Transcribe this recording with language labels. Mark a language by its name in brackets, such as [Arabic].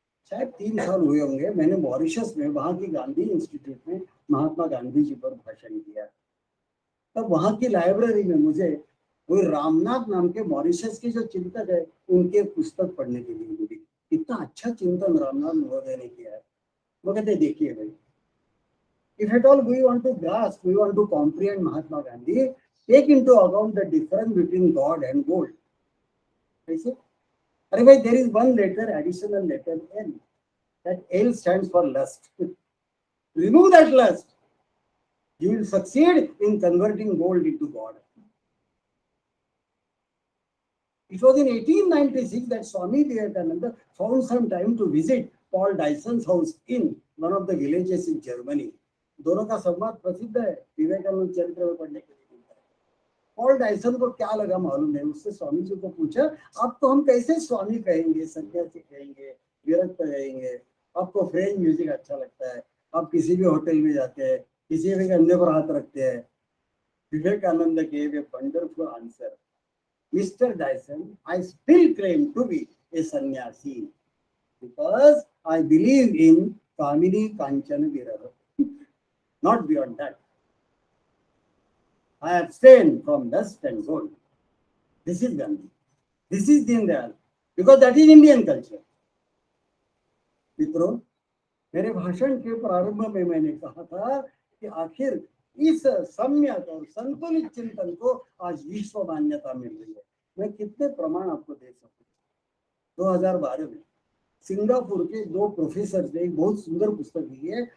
[Hindi] शायद 3 साल हुए होंगे, मैंने मॉरिशस में वहां की गांधी इंस्टीट्यूट में महात्मा गांधी जी पर भाषण दिया। तब वहां की लाइब्रेरी में मुझे कोई रामनाथ नाम के मॉरिशस के जो चिंतक है उनके पुस्तक पढ़ने के लिए मिली। इतना अच्छा चिंतन रामनाथ महोदय ने किया है। वो कहते देखिए भाई, [English] if at all we want to grasp, we want to comprehend Mahatma Gandhi, take into account the difference between God and gold. [Hindi] कैसे? अरे भाई, [English] there is one letter, additional letter L. That L stands for lust. Remove that lust. You will succeed in converting gold into God. It was in 1896 that Swami Vivekananda found some time to visit Paul Dyson's house in one of the villages in Germany. [Hindi] दोनों का संवाद प्रसिद्ध है, विवेकानंद चरित्र में पढ़ने के लिए मिलता है। पॉल डायसन को क्या लगा मालूम है, उससे स्वामी जी को पूछा, अब तो हम कैसे स्वामी कहेंगे, सन्यासी कहेंगे, विरक्त कहेंगे, आपको फ्रेंच म्यूजिक अच्छा लगता है, आप किसी भी होटल में जाते हैं, किसी भी कंधे पर हाथ रखते हैं। [English] Vivekananda gave a wonderful answer. Mr. Dyson, I still claim to be a sannyasi because I believe in Kamini Kanchana Viraha. Not beyond that. I abstain from lust and gold. This is Gandhi. This is Deen Dayal. Because that is Indian culture. [Hindi] मित्रों, मेरे भाषण के प्रारंभ में मैंने कहा था कि आखिर इस सम्यक और संतुलित चिंतन को आज विश्व मान्यता मिल रही है। मैं कितने प्रमाण आपको दे सकता हूँ। 2012 में सिंगापुर के 2 प्रोफेसर ने एक बहुत सुंदर पुस्तक लिखी है।